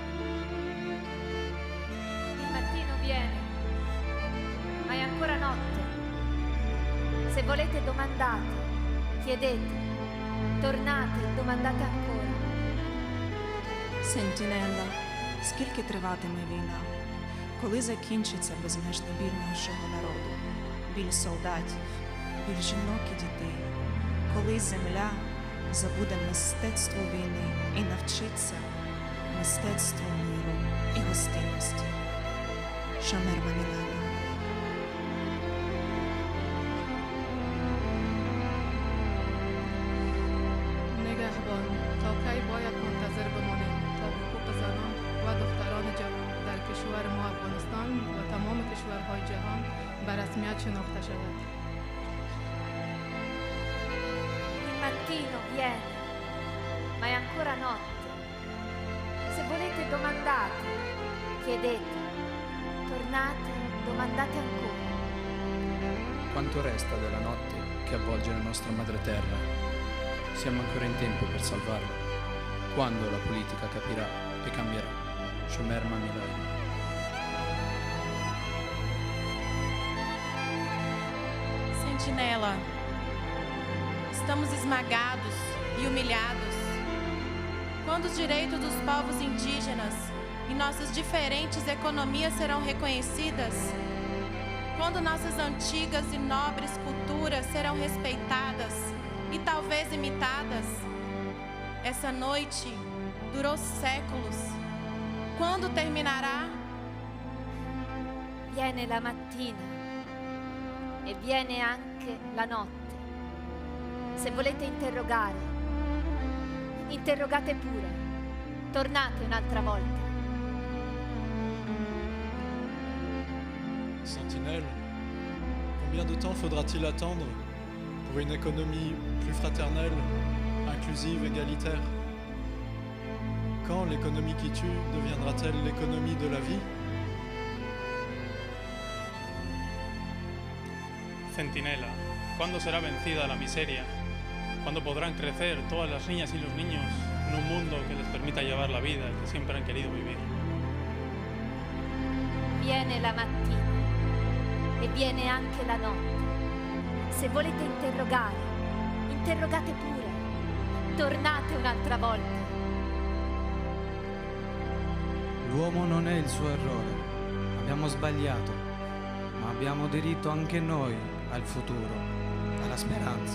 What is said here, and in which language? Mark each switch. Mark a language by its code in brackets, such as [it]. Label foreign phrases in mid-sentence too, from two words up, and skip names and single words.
[it] Il mattino viene, ma è ancora notte. Se volete domandate, chiedete, tornate e domandate ancora. [uk] Сентінелла, скільки триватиме війна? Коли закінчиться безмежний біль нашого народу? Біль солдатів, біль жінок і дітей? Коли земля забуде мистецтво війни і навчиться мистецтву миру і гостинності? Шамер Мамілана. [fa] نگهبان، تا کی باید منتظر بمانیم تا حقوق زنان و دختران جوان در کشور ما افغانستان و تمام کشورهای جهان به رسمیت شناخته شود؟ [it] Il mattino viene, ma è ancora notte. Se volete domandate, chiedete, tornate, domandate ancora. Quanto resta della notte che avvolge la nostra madre terra? Siamo ancora in tempo per salvarla. Quando la politica capirà e cambierà? Shomer Mamilai. [pt] Sentinela, estamos esmagados e humilhados. Quando os direitos dos povos indígenas e nossas diferentes economias serão reconhecidas? Quando nossas antigas e nobres culturas serão respeitadas e talvez imitadas? Essa noite durou séculos. Quando terminará? [it] Viene la mattina e viene anche la notte. Se volete interrogare, interrogate pure. Tornate un'altra volta. [fr] Sentinelle, combien de temps faudra-t-il attendre pour une économie plus fraternelle, inclusive, égalitaire? Quand l'économie qui tue deviendra-t-elle l'économie de la vie? [es] Centinela, ¿cuándo será vencida la miseria? ¿Cuándo podrán crecer todas las niñas y los niños en un mundo que les permita llevar la vida que siempre han querido vivir? [it] Viene la mattina e viene anche la notte. Se volete interrogare, interrogate pure. tornate un'altra volta. L'uomo non è il suo errore. Abbiamo sbagliato, ma abbiamo diritto anche noi al futuro, alla speranza.